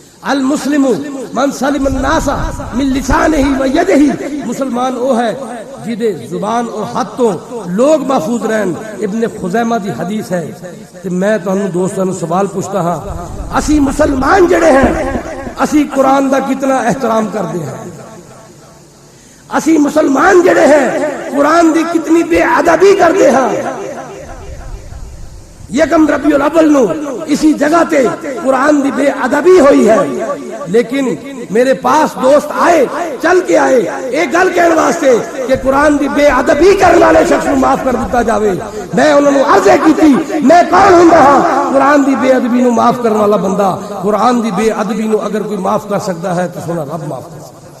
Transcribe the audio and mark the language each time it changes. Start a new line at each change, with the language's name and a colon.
Arabic: المسلم من سلم الناس من لسانہ و یدہ,
Punjabi: مسلمان وہ ہے جدے زبان اور ہاتھ تو لوگ محفوظ رہن. ابن خزیمہ دی حدیث ہے. تے میں تانوں دوستاں نوں سوال پوچھتا ہاں, اسی مسلمان جڑے ہیں اسی قرآن دا کتنا احترام کردے ہیں؟ اسی مسلمان جڑے ہیں قرآن دی کتنی بے ادبی کردے ہیں؟ یکم ربیع الاول نو اسی جگہ تے قرآن دی بے ادبی ہوئی ہے, لیکن میرے پاس دوست آئے چل کے آئے ایک گل کہنے واسطے کہ قرآن دی بے ادبی کرنے والے شخص کو معاف کر دیتا جاوے. میں انہوں نے عرض کی تھی میں کون ہوں رہا قرآن دی بے ادبی نو معاف کرنے والا بندہ. قرآن دی بے ادبی نو اگر کوئی معاف کر سکتا ہے تو سونا رب معاف کر سکتا.